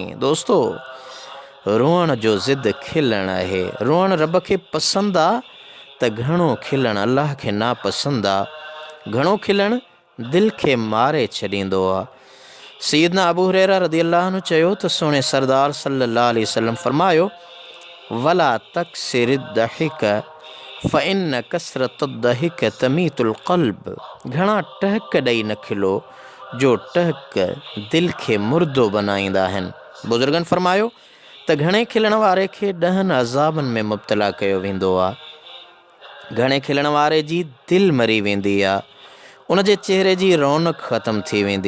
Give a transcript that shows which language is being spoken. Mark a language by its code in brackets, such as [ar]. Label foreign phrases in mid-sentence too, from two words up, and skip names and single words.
[sd] दोस्तो, रोअण जो ज़िद खिलण आहे। रोअण रब खे पसंदि आहे त घणो खिलणु अलाह खे नापसंदि आहे। घणो खिलणु दिलि खे मारे छॾींदो आहे। सैयदना अबू हुरैरा [ar] رضي الله عنه [sd] चयो त सुहिणे सरदार [ar] صلى الله عليه وسلم [sd] फरमायो, [ar] ولا تكثر الضحك فإن كثرة الضحك تميت القلب. [sd] घणा टहक ॾेई न खिलो, जो टहक दिलि खे मुर्दो बनाईंदा आहिनि। बुज़ुर्गनि फरमायो त घणे खिलण वारे खे 10 अज़ाबनि में मुब्तला कयो वेंदो आहे। घणे खिलण वारे जी दिलि मरी वेंदी आहे, उन जे चहिरे जी रौनक ख़तमु थी वेंदी।